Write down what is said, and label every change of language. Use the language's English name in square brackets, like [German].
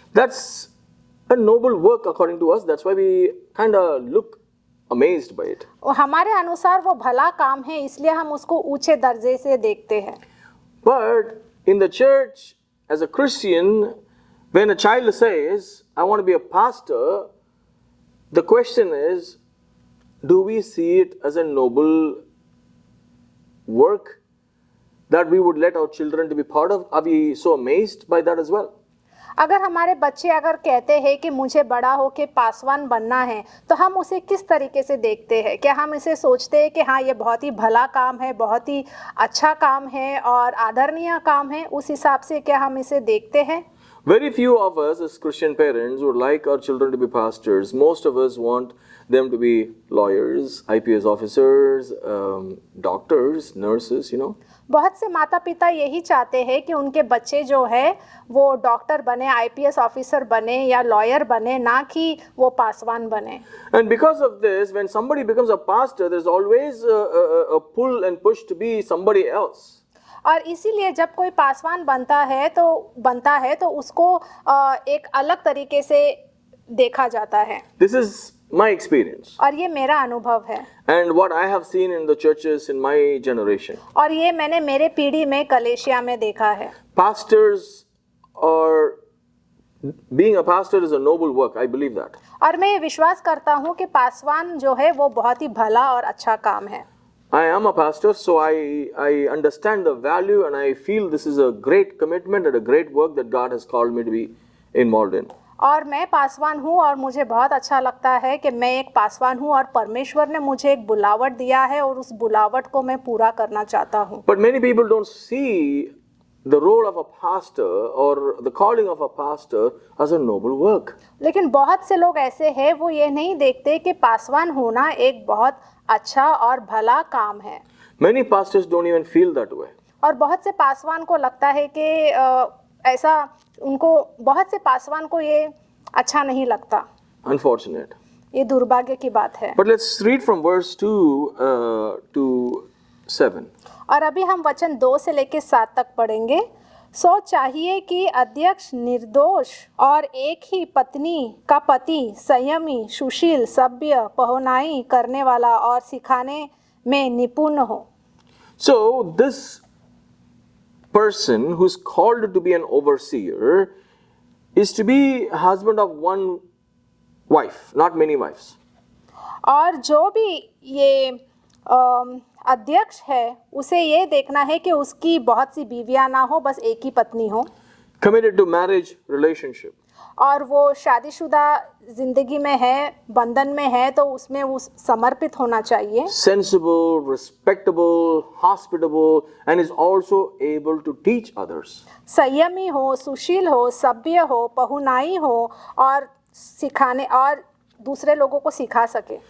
[English] That's a noble work according to us. That's why we kind of look amazed by it. [Hindi] और हमारे अनुसार वो भला काम है इसलिए हम उसको ऊंचे दर्जे से देखते हैं. [English] But in the church, as a Christian, when a child says, I want to be a pastor, the question is, do we see it as a noble work that we would let our children to be part of? Are we so amazed by that as well? [Hindi] अगर हमारे बच्चे अगर कहते हैं कि मुझे बड़ा होके पासवान बनना है, तो हम उसे किस तरीके से देखते हैं? क्या हम इसे सोचते हैं कि हाँ ये बहुत ही भला काम है, बहुत ही अच्छा काम है और आदरणीय काम है, उस हिसाब से क्या हम इसे देखते हैं? [English] Very few of us as Christian parents would like our children to be pastors. Most of us want them to be lawyers, IPS officers, doctors, nurses, you know. [Hindi] बहुत से माता पिता यही चाहते हैं कि उनके बच्चे जो है वो डॉक्टर बने, आईपीएस ऑफिसर बने या लॉयर बने, ना कि वो पासवान बने। [English] And because of this, when somebody becomes a pastor, there's always a pull and push to be somebody else. [Hindi] और इसीलिए जब कोई पासवान बनता है तो उसको एक अलग तरीके से देखा जाता है। [English] This is my experience. [Hindi] और ये मेरा अनुभव है। [English] And what I have seen in the churches in my generation. [Hindi] और ये मैंने मेरे पीढ़ी में कलेशिया में देखा है। [English] Pastors are being a pastor is a noble work. I believe that. [Hindi] और मैं ये विश्वास करता हूँ कि पासवान जो है वो बहुत ही भला और अच्छा काम है। [English] I am a pastor, so I understand the value and I feel this is a great commitment and a great work that God has called me to be involved in. [Hindi] और मैं पासवान हूँ और मुझे बहुत अच्छा लगता है कि मैं एक पासवान हूँ और परमेश्वर ने मुझे एक बुलावट दिया है और उस बुलावट को मैं पूरा करना चाहता हूँ। [English] But many people don't see the role of a pastor or the calling of a pastor as a noble work. [Hindi] लेकिन बहुत से लोग ऐसे हैं वो ये नहीं देखते कि पासवान होना एक बहुत अच्छा और भला काम है। [English] Many pastors don't even feel that way. [Hindi] और बहुत से पासवान को लगता है कि ऐसा उनको बहुत से पासवान को ये अच्छा नहीं लगता। [English] Unfortunate. [Hindi] ये दुर्भाग्य की बात है। [English] But let's read from verse 2 to 7. [Hindi] और अभी हम वचन 2 से लेकर 7 तक पढ़ेंगे। सो चाहिए कि अध्यक्ष निर्दोष और एक ही पत्नी का पति संयमी, सुशील, सभ्य, पहुनाई करने वाला और सिखाने में निपुण हो। [English] So this person who's called to be an overseer is to be husband of one wife, not many wives. [Hindi] और जो भी ये अध्यक्ष है उसे ये देखना है कि उसकी बहुत सी बीवियां ना हो, बस एक ही पत्नी हो। [English] Committed to marriage relationship. [Hindi] और वो शादीशुदा जिंदगी में है, बंधन में है, तो उसमें वो समर्पित होना चाहिए। [English] Sensible, respectable, hospitable, and is also able to teach others. [Hindi] संयमी हो, सुशील हो, सभ्य हो, पहुनाई हो और सिखाने और दूसरे लोगों को सिखा सके।